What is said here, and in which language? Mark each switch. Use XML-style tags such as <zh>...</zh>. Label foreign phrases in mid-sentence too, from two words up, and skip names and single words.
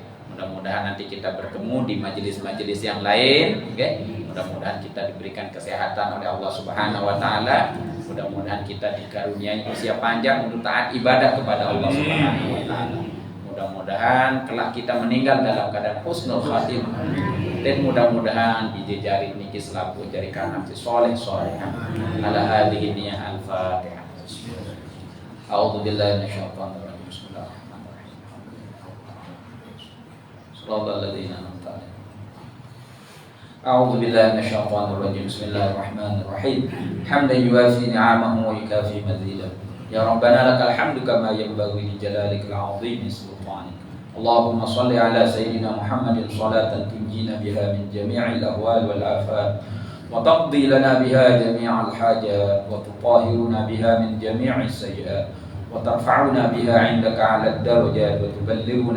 <id>Mudah-mudahan nanti kita bertemu di majelis-majelis yang lain, okay? Mudah-mudahan kita diberikan kesehatan oleh Allah</id> <ar>سبحانه وتعالى.</ar> <id>Mudah-mudahan kita dikaruniai usia panjang untuk taat ibadah kepada Allah</id> <ar>سبحانه وتعالى.</ar> <id>Mudah-mudahan kelak kita meninggal dalam keadaan</id> <ar>حسن الخاتمة.</ar> <id>Dan mudah-mudahan dijejari niki selaku jari kanan si soleh.</id> <ar>على هذه النية الفاتحة. أعوذ بالله من الشيطان الرجيم. أعوذ بالله من الشيطان الرجيم بسم الله الرحمن الرحيم حمدا يوافي نعمه ويكافي مزيدا يا ربنا لك الحمد كما ينبغي لجلالك العظيم سلطانك اللهم صل على سيدنا محمد صلاة تنجينا بها من جميع الأهوال والآفات وتقضي لنا بها جميع الحاجات وتطهرنا بها من جميع السيئات وترفعنا بها عندك على الدرجات وتبلغنا</ar>